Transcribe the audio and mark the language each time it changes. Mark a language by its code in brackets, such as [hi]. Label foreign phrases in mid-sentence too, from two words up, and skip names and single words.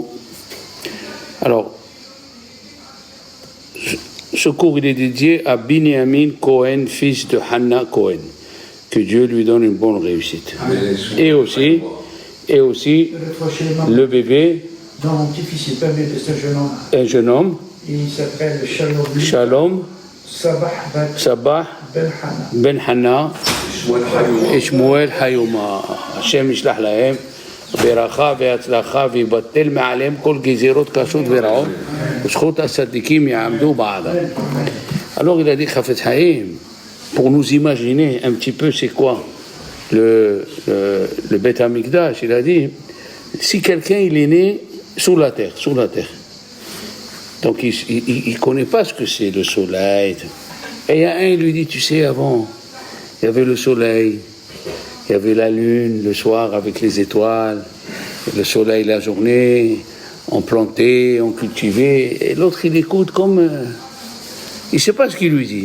[fr] Alors, ce cours il est dédié à Binyamin Cohen, fils de Hannah Cohen. Que Dieu lui donne une bonne réussite. Et aussi, le bébé. Non, mon petit-fils, c'est pas un bébé, c'est un jeune homme. Un jeune homme. Il s'appelle Shalom. Shalom. Sabah. Ben Hannah. [he] Et Shmuel Hayoma. השם ישלח להם. ברכה והצלחה ויבטל מעליהם כל גזירות קשות ורעות וזכות הצדיקים יעמדו בעדם. [fr] Alors il a dit Chafetz Haïm, pour nous imaginer un petit peu c'est quoi le [he] בית המקדש, [fr] il a dit si quelqu'un il est né sous la terre, donc il connaît pas ce que c'est le soleil, et il y a un il lui dit tu sais avant il y avait le soleil, il y avait la lune le soir avec les étoiles, le soleil la journée, on plantait, on cultivait, et l'autre il écoute comme il ne sait pas ce qu'il lui dit.